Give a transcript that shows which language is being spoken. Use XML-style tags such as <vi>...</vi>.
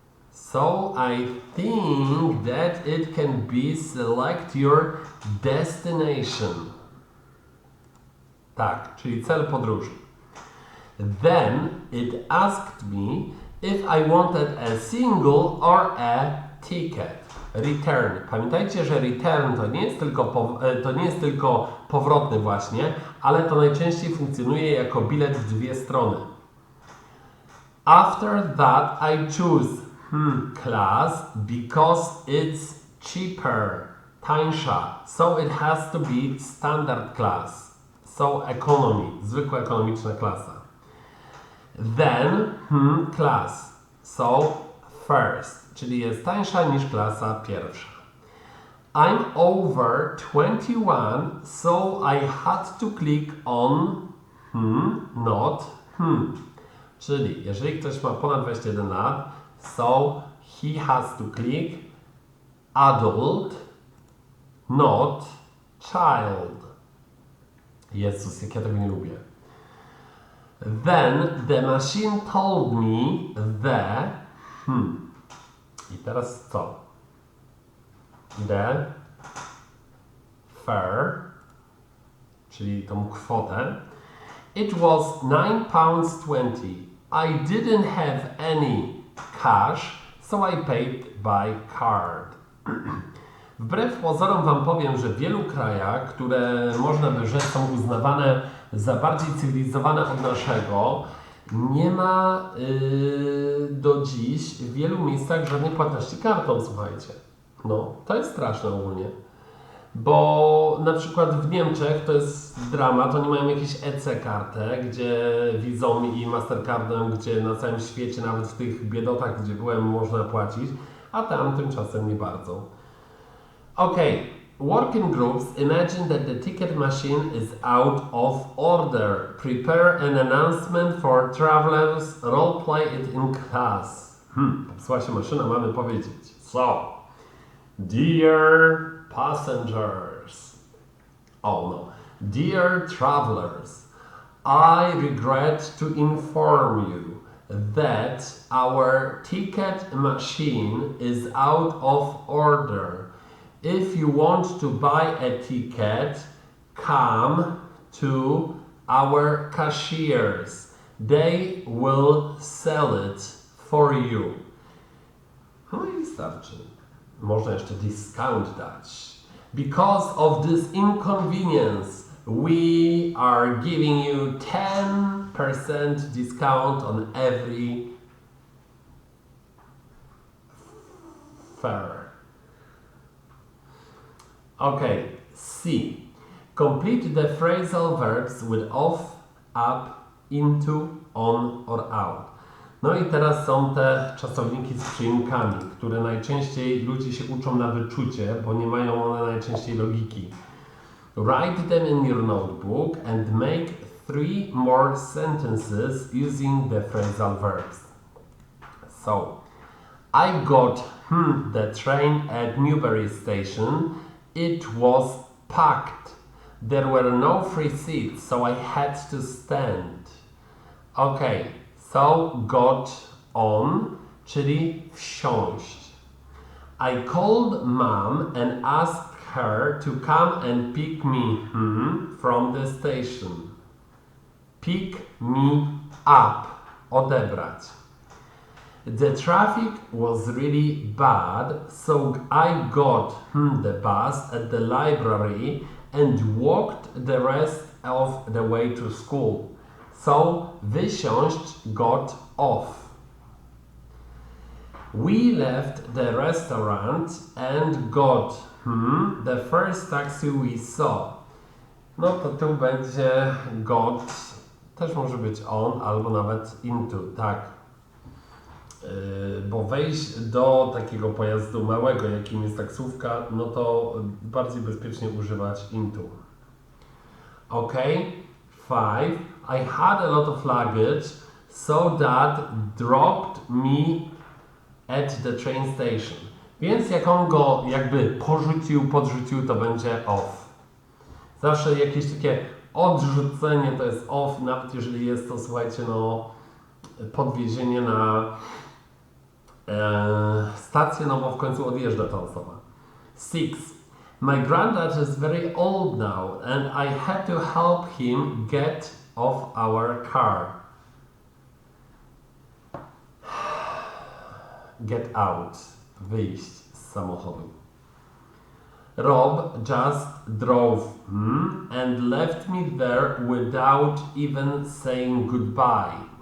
<en>So I think that it can be select your destination.</en> <pl>Tak, czyli cel podróży.</pl> <en>Then it asked me if I wanted a single or a ticket. Return.</en> <pl>Pamiętajcie, że return to nie jest tylko powrotny właśnie, ale to najczęściej funkcjonuje jako bilet w 2 strony.</pl> <en>After that I choose class because it's cheaper,</en> <pl>tańsza.</pl> <en>So it has to be standard class. So economy,</en> <pl>zwykła ekonomiczna klasa.</pl> <en>Then class. So first,</en> <pl>czyli jest tańsza niż klasa pierwsza.</pl> <en>I'm over 21, so I had to click on not</en> <pl>Czyli jeżeli ktoś ma ponad 21 lat,</pl> <en>so he has to click adult, not child.</en> <pl>Jezus, jak ja tego nie lubię.</pl> <en>Then the machine told me the</en> <pl>I teraz co?</pl> <en>The fare,</en> <pl>czyli tą kwotę.</pl> <en>It was £9.20. I didn't have any cash, so I paid by card.</en> <pl>Wbrew pozorom wam powiem, że w wielu krajach, które można by rzec są uznawane za bardziej cywilizowane od naszego, nie ma do dziś w wielu miejscach żadnej płatności kartą, słuchajcie. No, to jest straszne ogólnie. Bo na przykład w Niemczech to jest dramat, oni mają jakieś EC-kartę, gdzie VIIIzą i Mastercardem, gdzie na całym świecie, nawet w tych biedotach, gdzie byłem, można płacić, a tam tymczasem nie bardzo.</pl> <en>Okay, working groups imagine that the ticket machine is out of order. Prepare an announcement for travelers, roleplay it in class.</en> <pl>Popsuła się maszyna, mamy powiedzieć.</pl> <en>So, Dear passengers. Oh no. Dear travelers, I regret to inform you that our ticket machine is out of order. If you want to buy a ticket, come to our cashiers. They will sell it for you.</en> <pl>No i wystarczy. Można jeszcze discount dać.</pl> <en>Because of this inconvenience, we are giving you 10% discount on every fare. Okay, C. Complete the phrasal verbs with off, up, into, on or out.</en> <pl>No i teraz są te czasowniki z przyimkami, które najczęściej ludzie się uczą na wyczucie, bo nie mają one najczęściej logiki.</pl> <en>Write them in your notebook and make 3 more sentences using the phrasal verbs. So, I got the train at Newbury station. It was packed. There were no free seats, so I had to stand. Okay, so got on,</en> <pl>czyli wsiąść.</pl> <en>I called mom and asked her to come and pick me from the station. Pick me up,</en> <pl>odebrać.</pl> <en>The traffic was really bad, so I got the bus at the library and walked the rest of the way to school. So</en> <pl>wysiąść</pl> <en>got off. We left the restaurant and got the first taxi we saw.</en> <pl>No to tu będzie got, też może być on albo nawet into, tak. Bo wejść do takiego pojazdu małego, jakim jest taksówka, no to bardziej bezpiecznie używać into.</pl> <en>Ok, 5. I had a lot of luggage, so dad dropped me at the train station.</en> <pl>Więc jak on go jakby podrzucił, to będzie off. Zawsze jakieś takie odrzucenie to jest off, nawet jeżeli jest to, słuchajcie, no podwiezienie na stację, no bo w końcu odjeżdża ta osoba.</pl> <en>6. My granddad is very old now and I had to help him get off our car. Get out.</en> <pl>Wyjść z samochodu.</pl> <en>Rob just drove and left me there without even saying goodbye.</en>